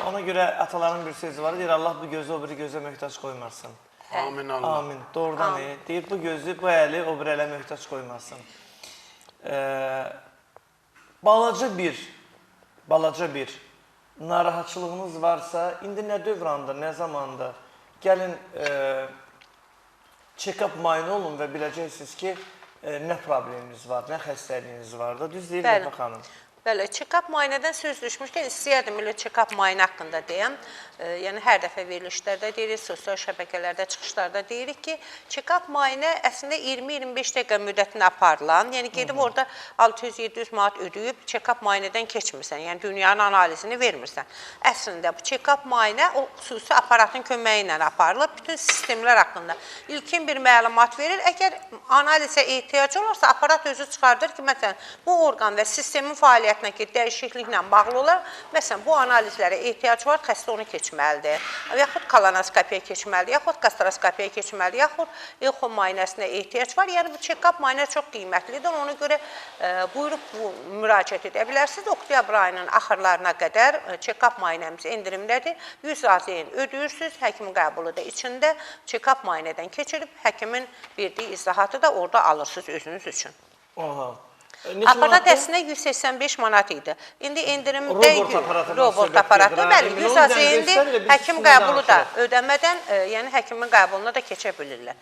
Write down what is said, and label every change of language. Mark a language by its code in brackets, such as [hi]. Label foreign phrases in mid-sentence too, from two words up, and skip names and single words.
[az] Ona görə ataların bir sözü var, deyir, Allah bu gözü o biri gözə möhtac qoymasın. Amin Allah. Amin. Doğrudan deyir, bu gözü, bu əli o bir ələ möhtac qoymasın. Balaca bir narahatçılığınız varsa, indi nə dövrandır, nə zamandır, gəlin check-up müayinə olun və biləcəksiniz ki, nə probleminiz var, nə xəstəliyiniz var da, düz deyil Vəfa xanım. Bəli, check-up müayinədən söz düşmüşkən istəyərdim elə check-up müayinə haqqında deyəm. Yəni, hər dəfə verilişlərdə deyirik, sosial şəbəkələrdə, çıxışlarda deyirik ki, check-up müayinə əslində 20-25 dəqiqə müddətini aparılan, yəni gedib orada 600-700 manat ödəyib check-up müayinədən keçmirsən, yəni dünyanın analizini vermirsən. Əslində, bu check-up müayinə o xüsusi aparatın köməyi ilə aparılır, bütün sistemlər haqqında ilkin bir məlumat verir. Əgər analizə ehtiyac olursa, aparat özü çıxardır ki, məsələn, bu orqan və sistemin fəaliyyətinə ki, dəyişikliklə bağlı olar. Məsələn, bu analizlərə ehtiyac var, xəstə onu keçməlidir. Yaxud kolonoskopiya keçməlidir, yaxud gastroskopiya keçməlidir, yaxud echo müayinəsinə ehtiyac var. Yəni, bu check-up müayinə çox qiymətlidir. Ona görə buyurub müraciət edə bilərsiniz. Oktyabr ayının axırlarına qədər check-up müayinəmiz endirimdədir. 100 AZN ödəyirsiniz, həkimin qəbulu da içində check-up müayinədən keçirib, həkimin verdiyi izahatı da orada alırsınız özünüz üçün. Aha. Aparat əslində 185 manat idi. İndi endirimdə robot aparatı, bəli, 100 AZN-dir, həkim qəbulu da ödəmədən, yəni həkimin qəbuluna da keçə bilirlər.